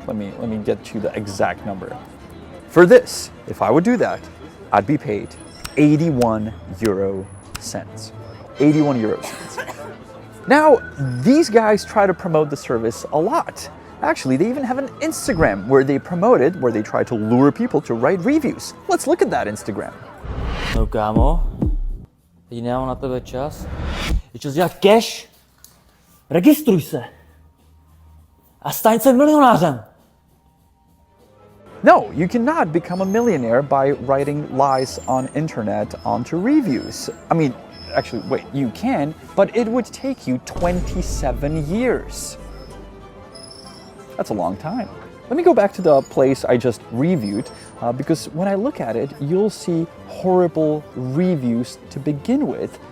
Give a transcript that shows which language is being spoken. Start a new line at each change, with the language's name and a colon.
English: Let me get you the exact number. For this, if I would do that, I'd be paid 81 euro cents. 81 euro cents. Now, these guys try to promote the service a lot. Actually, they even have an Instagram where they promote it, where they try to lure people to write reviews. Let's look at that Instagram.
Czech: No kámo, teď nemám na tebe čas. Je čas dělat cash, registruj se a staň se milionářem.
English: No, you cannot become a millionaire by writing lies on internet onto reviews. I mean, actually, wait, you can, but it would take you 27 years. That's a long time. Let me go back to the place I just reviewed, because when I look at it, you'll see horrible reviews to begin with.